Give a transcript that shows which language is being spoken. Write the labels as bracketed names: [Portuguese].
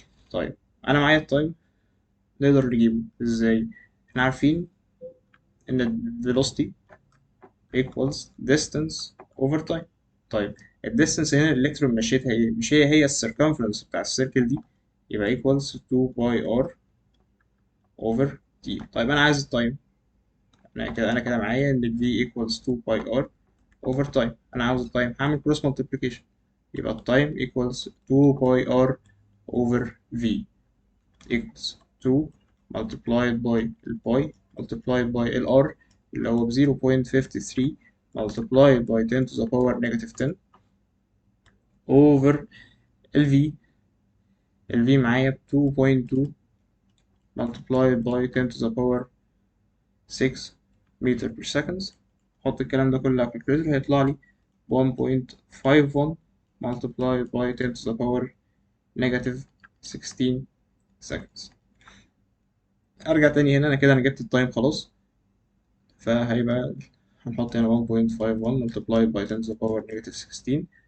[Arabic] طيب أنا معايا التايم نقدر نجيبه إزاي؟ إحنا عارفين إن ال [English] velocity equals distance over time. [Arabic] طيب ال distance هنا الإلكترون مشيتها إيه؟ مش هي ال circumference بتاع السيركل دي، يبقى [English] equals 2 pi r over t. [Arabic] طيب أنا عايز التايم، أنا كده معايا إن ال v [English] equals 2 pi r over time. [Arabic] أنا عاوز التايم هعمل [English] cross multiplication، يبقى التايم equals 2 pi r over v equals 2 multiplied by الباي multiplied by ال r اللي هو ب 0.53 multiplied by 10 to the power negative 10 over ال v. [Arabic] ال v معايا ب [English] 2.2 multiplied by 10 to the power 6 meter per second. [Arabic] حط الكلام ده كله على الكالكوليتر هيطلع لي [English] 1.51 multiplied by 10 to the power negative 16 seconds. [Arabic] ارجع تاني هنا، انا جبت التايم خلاص، فهيبقى هنحط هنا [English] 1.51 multiplied by 10 to the power negative 16.